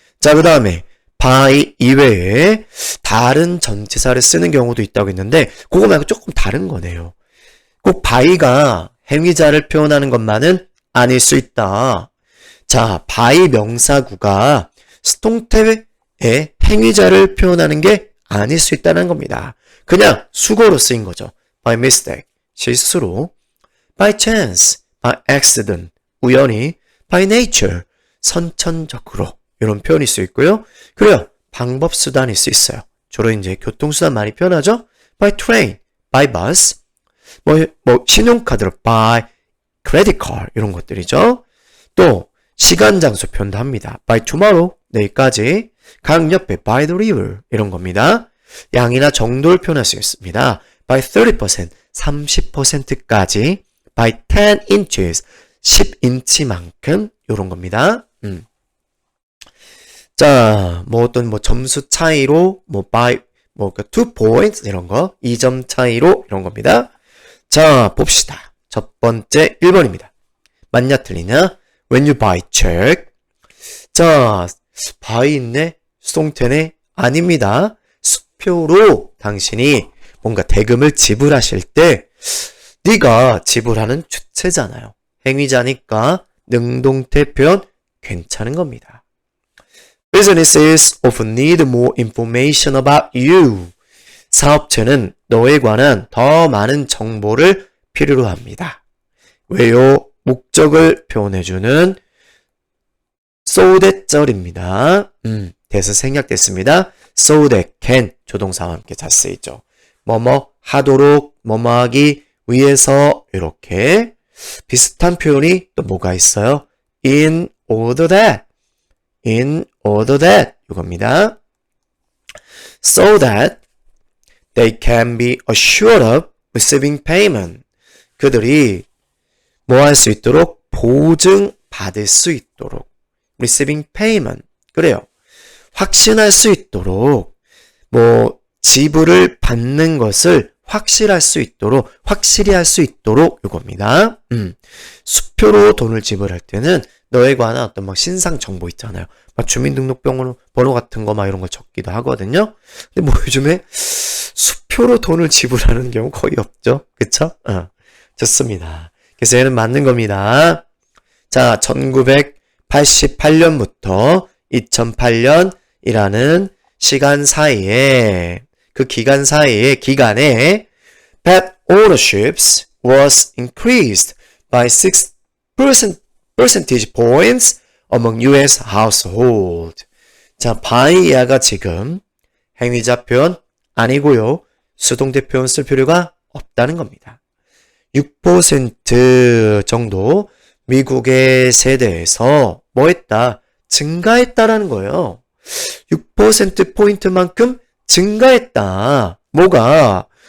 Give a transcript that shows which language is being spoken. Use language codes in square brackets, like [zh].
[ko] 자, 그 다음에 by 이외에 다른 전치사를 쓰는 경우도 있다고 했는데 그거 말고 조금 다른 거네요. 꼭 by가 행위자를 표현하는 것만은 아닐 수 있다. 자, by 명사구가 수동태의 행위자를 표현하는 게 아닐 수 있다는 겁니다. 그냥 수거로 쓰인 거죠. [en] by mistake, [ko] 실수로, [en] by chance, by accident, [ko] 우연히, [en] by nature, [ko] 선천적으로 이런 표현일 수 있고요. 그래요. 방법 수단일 수 있어요. 주로 이제 교통수단 많이 표현하죠. [en] by train, by bus, [ko] 신용카드로 [en] by credit card [ko] 이런 것들이죠. 또 시간 장소 표현도 합니다. [en] by tomorrow, [ko] 내일까지. 강 옆에 [en] by the river [ko] 이런 겁니다. 양이나 정도를 표현할 수 있습니다. [en] by 30%, [ko] 30%까지. [en] by 10 inches, [ko] 10인치만큼 이런 겁니다. 자, 어떤 점수 차이로 [en] by 2 points [ko] 이런 거, 2점 차이로 이런 겁니다. 자, 봅시다. 첫 번째 1번입니다. 맞냐 틀리냐? [en] When you buy check. [ko] 자, buy 있네? 수동태네? 아닙니다. 수표로 당신이 뭔가 대금을 지불하실 때 네가 지불하는 주체잖아요. 행위자니까 능동태 표현 괜찮은 겁니다. [en] Businesses often need more information about you. [ko] 사업체는 너에 관한 더 많은 정보를 필요로 합니다. 왜요? 목적을 표현해주는 so that 절입니다. 대서 생략됐습니다. so that can 조동사와 함께 잘 쓰이죠. 뭐뭐 하도록, 뭐뭐 하기 위해서 이렇게 비슷한 표현이 또 뭐가 있어요? in order that, in order that 이겁니다. [en] so that they can be assured of receiving payment. [ko] 그들이 뭐 할 수 있도록? 보증받을 수 있도록. [en] receiving payment. [ko] 그래요. 확신할 수 있도록, 뭐, 지불을 받는 것을 확실할 수 있도록, 확실히 할 수 있도록 이겁니다. 수표로 돈을 지불할 때는 너에 관한 어떤 막 신상 정보 있잖아요. 막 주민등록번호 같은 거 막 이런 거 적기도 하거든요. 근데 뭐 요즘에 수표로 돈을 지불하는 경우 거의 없죠. 그쵸? 좋습니다. 그래서 얘는 맞는 겁니다. 자, 1988년부터 2008년이라는 시간 사이에, 그 기간 사이에, 기간에 [en] pet ownerships was increased by 6 percentage points among US household. [ko] 자, by야가 지금 행위자 표현 아니고요. 수동태 표현 쓸 필요가 없다는 겁니다. 6% 정도 미국의 세대에서 뭐 했다? 증가했다라는 거예요. 6%포인트만큼 증가했다. 뭐가?